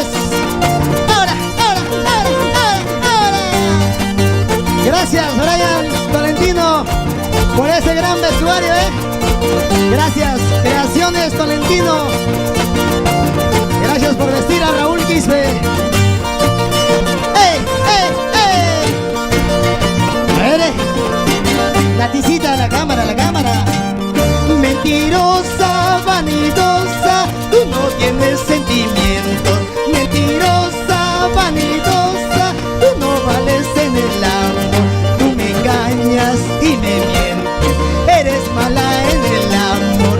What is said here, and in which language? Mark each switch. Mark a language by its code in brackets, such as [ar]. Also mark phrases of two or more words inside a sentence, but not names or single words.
[es] Ahora, ahora, ahora, ahora, ahora. Gracias, Brian Tolentino, por ese gran vestuario, Gracias, Creaciones Tolentino. Gracias por vestir a Raúl Quispe. ¡Ey, ey, ey! A ver, Naticita, la cámara, la cámara. Mentirosa, vanidosa, tú no tienes sentimientos. Mentirosa, vanidosa, tú no vales en el amor. Tú me engañas y me mientes, eres mala en el amor.